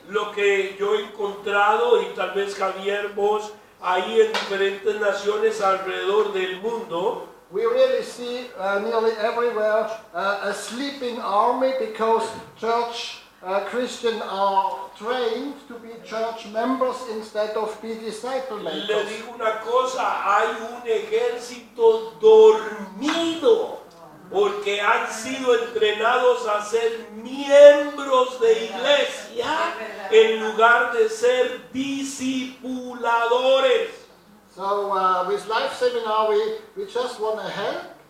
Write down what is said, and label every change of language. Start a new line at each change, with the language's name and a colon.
Spanish: Lo que yo he encontrado, y tal vez Javier, vos, ahí en diferentes naciones alrededor del mundo,
English: we really see nearly everywhere a sleeping army, because church Christians are trained to be church members instead of be disciple
Spanish: le
English: makers.
Spanish: digo una cosa, hay un ejército dormido, porque han sido entrenados a ser miembros de iglesia en lugar de ser discipuladores.
English: So with Life Seminar, we just want to help.